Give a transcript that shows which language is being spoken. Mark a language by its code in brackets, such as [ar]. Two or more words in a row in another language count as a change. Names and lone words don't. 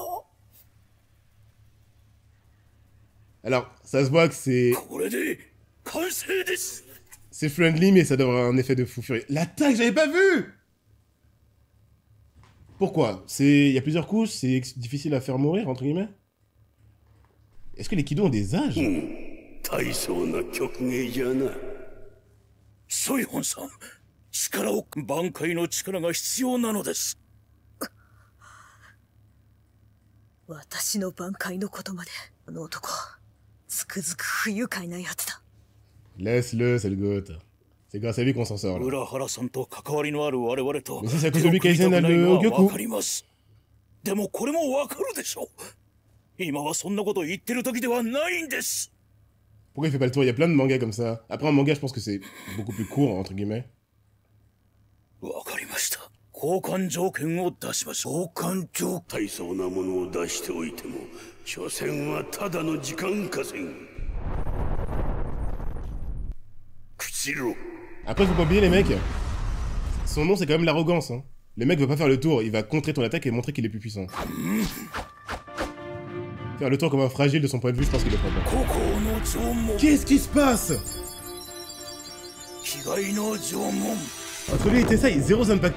[fr] Alors, ça se voit que c'est friendly, mais ça doit avoir un effet de fou furieux. L'attaque, j'avais pas vu. Pourquoi? Il y a plusieurs couches, c'est difficile à faire mourir, entre guillemets. Est-ce que les Kido ont des âges? [ja] ソイホンさん、力を挽回の力が必要なのです。私の挽回のことまで、あの男、つくづく不愉快なやつだ。 [fr] Laisse-le, c'est le goth. C'est grâce à lui qu'on s'en sort là. [ja] 浦原さんと関わりのある我々と。 [fr] Mais c'est à cause de lui qu'Aizen a le Ogyoku. [ja] でもこれもわかるでしょ。今はそんなこと言ってる時ではないんです。 [fr] Pourquoi il fait pas le tour? Il y a plein de mangas comme ça. Après, un manga, je pense que c'est beaucoup plus court, entre guillemets. [ja] わかりました。交換条件を出しましょう。交換条件。大層なものを出しておいても、所詮はただの時間稼ぎ。口ろ。 [fr] Après, faut pas oublier les mecs. Son nom, c'est quand même l'arrogance. Hein. Le mec veut pas faire le tour. Il va contrer ton attaque et montrer qu'il est plus puissant. Faire le tour comme un fragile de son point de vue, je pense qu'il est pas bon. Qu'est-ce qui se passe? Entre lui et Tessa, il y a zéro impact.